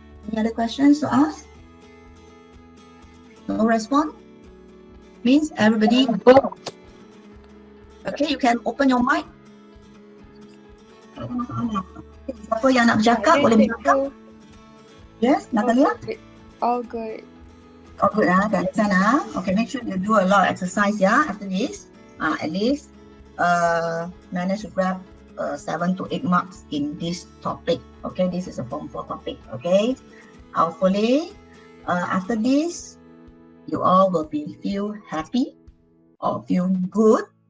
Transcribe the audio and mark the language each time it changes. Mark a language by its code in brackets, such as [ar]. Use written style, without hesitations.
[en] Any other questions to ask? No response? Means everybody go. Okay, you can open your mic. [ms] Siapa yang nak bercakap boleh bercakap. [en] Yes, Natalia? All good. All good [ms] dari sana. [en] Okay, make sure you do a lot of exercise after this. At least manage to grab 7 to 8 marks in this topic. Okay, this is a form 4 topic. Okay, hopefully after this you all will feel happy or feel good.